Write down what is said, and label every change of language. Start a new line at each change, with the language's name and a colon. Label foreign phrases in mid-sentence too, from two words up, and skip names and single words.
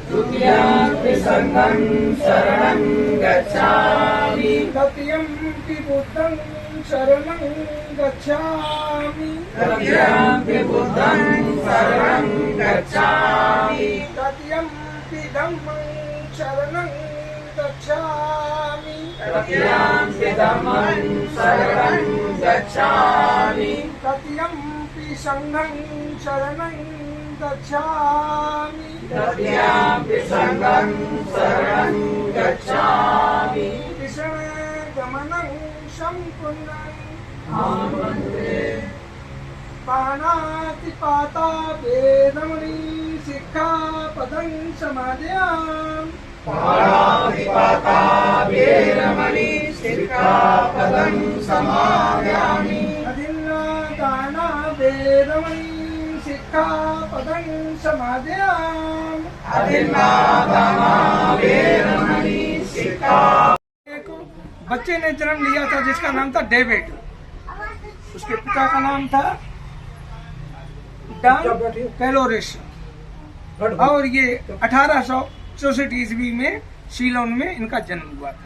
Pali: तृतीयं पि बुद्धं शरणं गच्छामि तृतीयं पि धम्मं शरणं गच्छामि तृतीयं पि संघं शरणं गच्छामि गमनं सम्पूर्णं पाणातिपाता वेदमणि सिक्खापदं समादयामि अदिन्नादाना वेदमणि सिक्खापदं समादयामि
Hindi: एक बच्चे ने जन्म लिया था जिसका नाम था डेविड। उसके पिता का नाम था डॉन कैलोरिस और ये 1864 ईस्वी में सीलोन में इनका जन्म हुआ था।